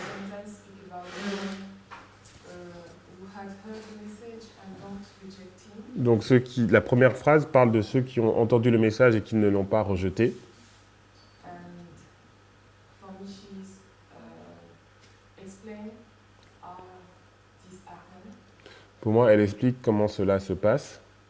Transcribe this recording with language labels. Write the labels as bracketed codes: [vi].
[en] sometimes speak about those who had heard the message and don't reject him. [fr] donc la première phrase parle de ceux qui ont entendu le message et qui ne l'ont pas rejeté. [en] And for me, she's explain how this happened. [fr] Pour moi, elle explique comment cela se passe.